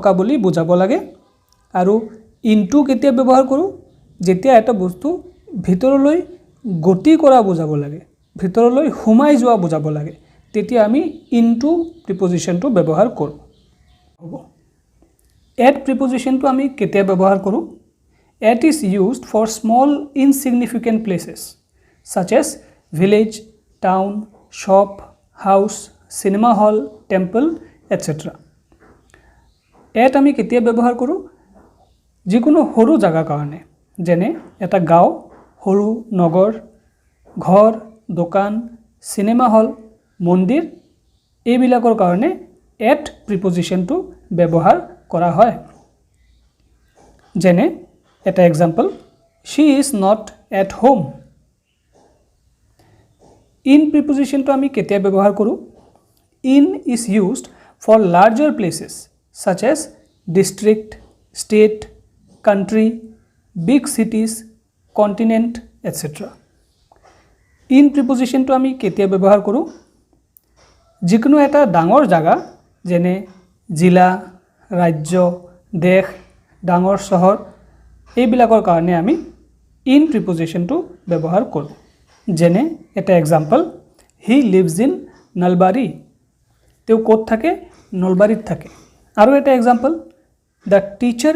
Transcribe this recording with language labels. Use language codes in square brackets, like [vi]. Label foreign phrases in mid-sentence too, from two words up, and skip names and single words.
[as] বুলি বুজাব লাগে আৰু ইনটু কেতিয়া ব্যৱহাৰ কৰোঁ যেতিয়া এটা বস্তু ভিতৰলৈ গতি কৰা বুজাব লাগে ভিতৰলৈ সোমাই যোৱা বুজাব লাগে তেতিয়া আমি ইনটু প্ৰিপজিশনটো ব্যৱহাৰ কৰোঁ হ'ব এট প্ৰিপজিশনটো আমি কেতিয়া ব্যৱহাৰ কৰোঁ [en] at is used for small insignificant places such as village town shop house cinema hall temple etc [as] এট আমি কেতিয়া ব্যৱহাৰ কৰোঁ যিকোনো সৰু জাগা কাৰণে যেনে এটা গাঁও সৰু নগৰ ঘৰ দোকান সিনেমা হল মন্দিৰ এইবিলাকৰ কাৰণে এট প্ৰিপজিশনটো ব্যৱহাৰ কৰা হয় যেনে এটা এক্সাম্পল [en] she is not at home in [as] প্ৰিপজিশনটো আমি কেতিয়া ব্যৱহাৰ কৰোঁ [en] in is used for larger places such as district state country big cities continent [as] etc in প্ৰিপজিশনটো আমি কেতিয়া ব্যৱহাৰ কৰোঁ যিকোনো এটা ডাঙৰ জাগা যেনে জিলা ৰাজ্য দেশ ডাঙৰ চহৰ এইবিলাকৰ কাৰণে আমি in প্ৰিপজিশনটো ব্যৱহাৰ কৰোঁ যেনে এটা এক্সাম্পল [en] he lives in Nalbari [as] তেওঁ ক'ত থাকে নলবাৰীত থাকে আৰু এটা এক্সাম্পল [en] the teacher